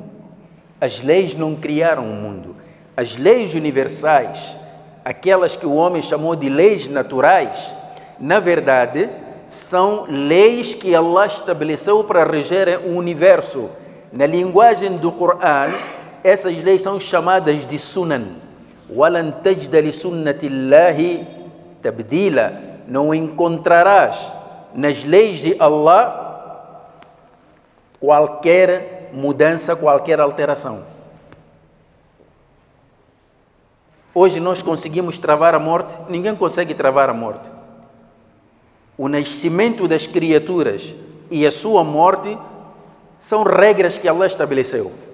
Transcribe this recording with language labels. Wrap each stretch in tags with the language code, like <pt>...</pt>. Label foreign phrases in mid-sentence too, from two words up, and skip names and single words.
<pt>As leis não criaram o mundo. As leis universais, aquelas que o homem chamou de leis naturais, na verdade, são leis que Allah estabeleceu para reger o universo. Na linguagem do Coran, essas leis são chamadas de sunan.</pt> <ar>وَلَنْ تَجْدَ لِسُنَّةِ اللَّهِ تَبْدِيلًا.</ar> <pt>Não encontrarás nas leis de Allah qualquer mudança, qualquer alteração. Hoje nós conseguimos travar a morte? Ninguém consegue travar a morte. O nascimento das criaturas e a sua morte são regras que Allah estabeleceu.</pt>